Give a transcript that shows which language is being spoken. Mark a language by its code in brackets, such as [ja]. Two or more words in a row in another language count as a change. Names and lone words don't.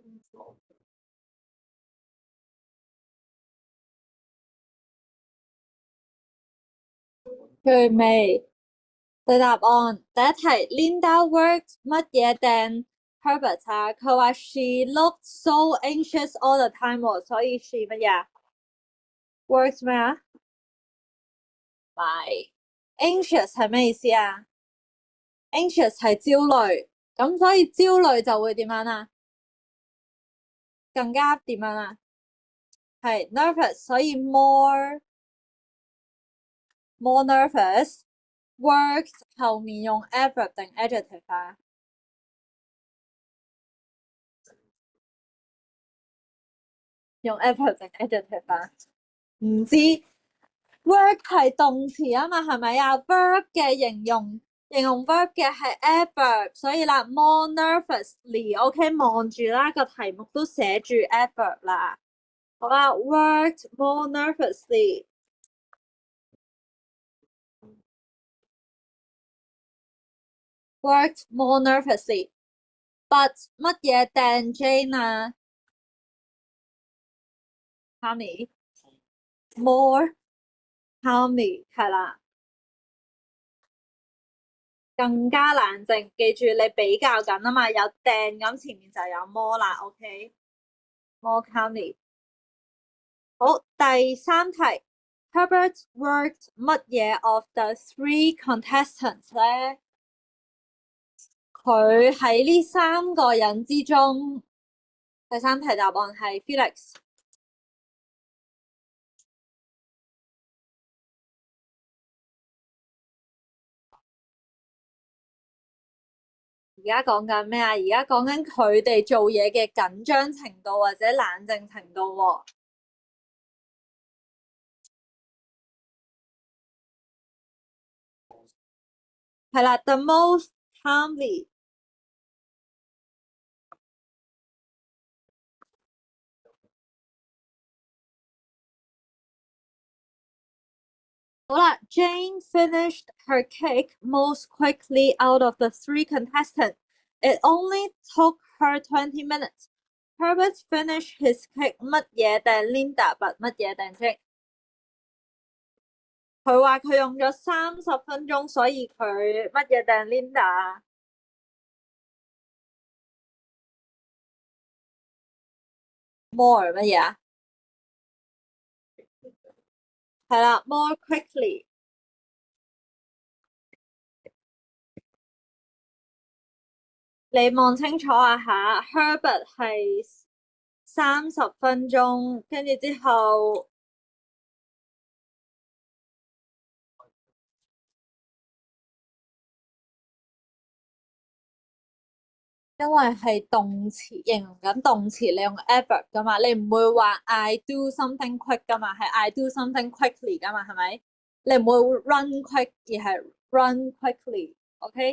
[yue] 最尾對答案第一題， [en] Linda worked [yue] 乜嘢掟 Herbert 啊？佢話 [en] she looked so anxious all the time [yue] 喎，所以 she 乜嘢？worked 咩啊？唔係 anxious 係咩意思啊？anxious 係焦慮，咁所以焦慮就會點樣啊？更加點樣啊？係 nervous，所以 [en] more nervous。 [yue] worked 後面用 adverb 定 adjective 啊？用 adverb 定 adjective 啊？唔知 work 係動詞啊嘛，係咪啊？verb 嘅形容 verb 嘅係 adverb，所以啦 ， [en] more nervously， [yue] OK，望住啦，個題目都寫住 adverb 啦。好啦 ， [en] worked more nervously。 worked more nervously，but [yue] 乜嘢掟 Jane 啊 ？ [en] Honey more calmly [yue] 係啦，更加冷靜。記住你比較緊啊嘛，有掟咁前面就有 more 啦，OK， [en] more calmly。 [yue] 好，第三題， [en] Herbert worked [yue] 乜嘢 [en] of the three contestants [yue] 咧？佢喺呢三個人之中，第三題答案係 Felix。而家講緊咩啊？而家講緊佢哋做嘢嘅緊張程度或者冷靜程度喎。係啦 ， [en] the most calmly。好啦 ，Jane finished her cake most quickly out of the three contestants. It only took her 20 minutes. Herbert finished his cake [yue] 乜嘢掟 [en] Linda but [yue] 乜嘢掟 [en] Jane？ [yue] 佢話佢用咗30分鐘，所以佢乜嘢掟 Linda？ more 乜嘢啊？係啦 ， [en] more quickly。 [yue] 你望清楚啊下 Herbert 係30分鐘，跟住之後因為係動詞，形容緊動詞，你用 adverb 噶嘛，你唔會話 [en] I do something quick [yue] 噶嘛，係 [en] I do something quickly [yue] 噶嘛，係咪？你唔會 [en] run quick [yue] 而係 [en] run quickly， [yue] OK？